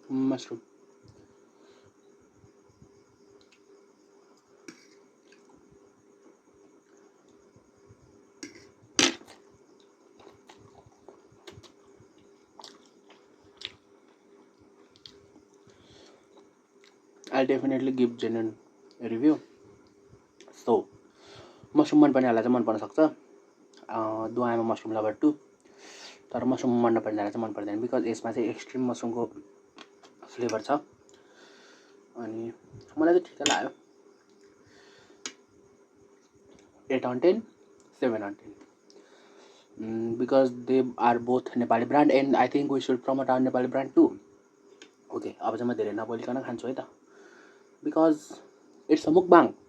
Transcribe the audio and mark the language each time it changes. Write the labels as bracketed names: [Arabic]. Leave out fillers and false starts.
[English] Mushroom I'll definitely give genuine review. [Nepali] So mushroom मन पर्नेहरुलाई चाहिँ मन पर्न सक्छ. दुआमा मशरूम लभर 2 तर मशरूम मन नपर्नेहरुलाई चाहिँ मन पर्दैन बिकज यसमा चाहिँ एक्सट्रिम मशरूमको फ्लेभर छ अनि मलाई चाहिँ ठिक लाग्यो. [English] 8 on 10 7 on 10 because they are both Nepali brand and I think we should promote our Nepali brand too. [Nepali] Okay, अब चाहिँ म धेरै नबोलिकन खान्छु है त [English] Because it's a mukbang.